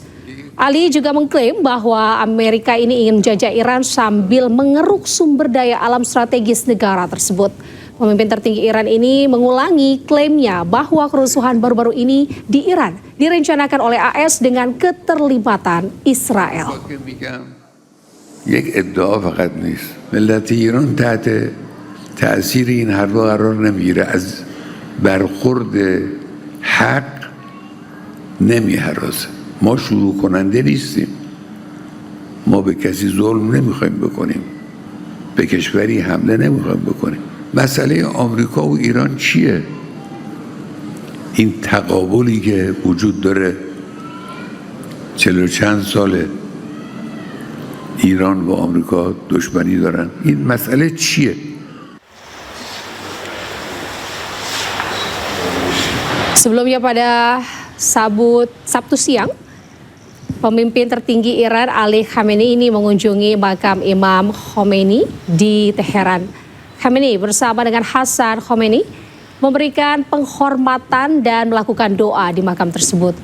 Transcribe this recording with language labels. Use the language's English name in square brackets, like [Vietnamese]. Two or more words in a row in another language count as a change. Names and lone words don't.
[Indonesian] Ali juga mengklaim bahwa Amerika ini ingin menjajah Iran sambil mengeruk sumber daya alam strategis negara tersebut. Pemimpin tertinggi Iran ini mengulangi klaimnya bahwa kerusuhan baru-baru ini di Iran direncanakan oleh AS dengan keterlibatan Israel. [Persian] تأثیر این حرفا قرار نمیگیره از برخورد حق نمیهراسه ما شروع کننده نیستیم ما به کسی ظلم نمیخوایم بکنیم به کشوری حمله نمیخوایم بکنیم مسئله آمریکا و ایران چیه این تقابلی که وجود داره 40 چند ساله ایران با آمریکا دشمنی دارن این مسئله چیه [Indonesian] Sebelumnya pada Sabtu siang, pemimpin tertinggi Iran Ali Khamenei ini mengunjungi makam Imam Khomeini di Teheran. Khamenei bersama dengan Hasan Khomeini memberikan penghormatan dan melakukan doa di makam tersebut.